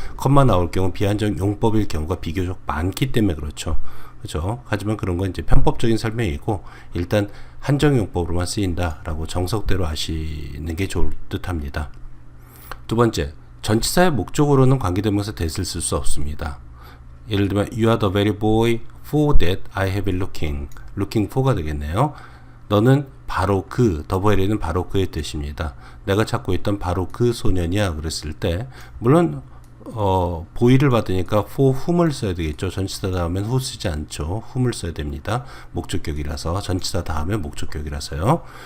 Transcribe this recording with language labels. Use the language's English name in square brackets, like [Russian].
[Korean] 컴마 나올 경우 비한정용법일 경우가 비교적 많기 때문에 그렇죠. 그죠? 하지만 그런 건 이제 편법적인 설명이고 일단 한정용법으로만 쓰인다라고 정석대로 아시는 게 좋을 듯합니다. 두 번째, 전치사의 목적으로는 관계대명사 that을 쓸 수 없습니다. 예를 들면 [English] You are the very boy for that I have been looking for [Korean] 가 되겠네요. 너는 바로 그, the very는 바로 그의 뜻입니다. 내가 찾고 있던 바로 그 소년이야 그랬을 때 물론 보이를 받으니까 for whom을 써야 되겠죠. 전치사 다음엔 who 쓰지 않죠. whom을 써야 됩니다. 목적격이라서 전치사 다음에 목적격이라서요.